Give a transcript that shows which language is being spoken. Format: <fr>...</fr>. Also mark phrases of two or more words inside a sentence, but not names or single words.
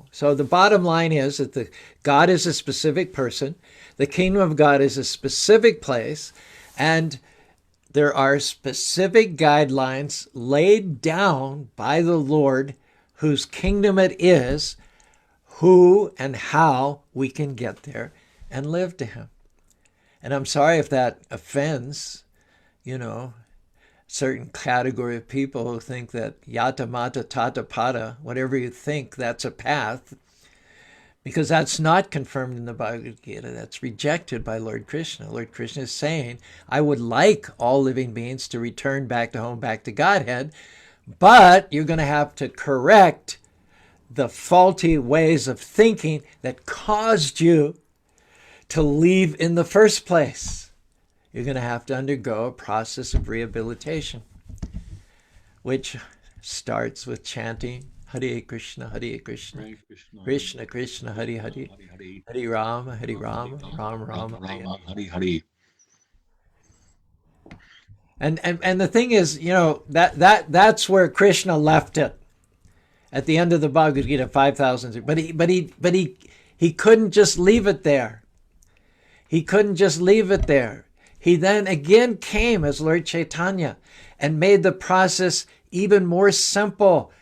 <en>So the bottom line is that God is a specific person, the kingdom of God is a specific place, and there are specific guidelines laid down by the Lord, whose kingdom it is, who and how we can get there and live to him. And I'm sorry if that offends, certain category of people who think that</en> <bn>যত মত তত পথ,</bn> <en>whatever you think, that's a path, because that's not confirmed in the Bhagavad Gita. That's rejected by Lord Krishna. Lord Krishna is saying, I would like all living beings to return back to home, back to Godhead, but you're going to have to correct the faulty ways of thinking that caused you to leave in the first place. You're going to have to undergo a process of rehabilitation, which starts with chanting</en> <sa>Hare Krishna, Krishna, Krishna, Hare Hare, Hare Rama, Rama Rama,</sa> <en>Hare. And the thing is, that's where Krishna left it at the end of the Bhagavad Gita, 5,000. But he couldn't just leave it there. He couldn't just leave it there. He then again came as Lord Chaitanya and made the process even more simple.</en>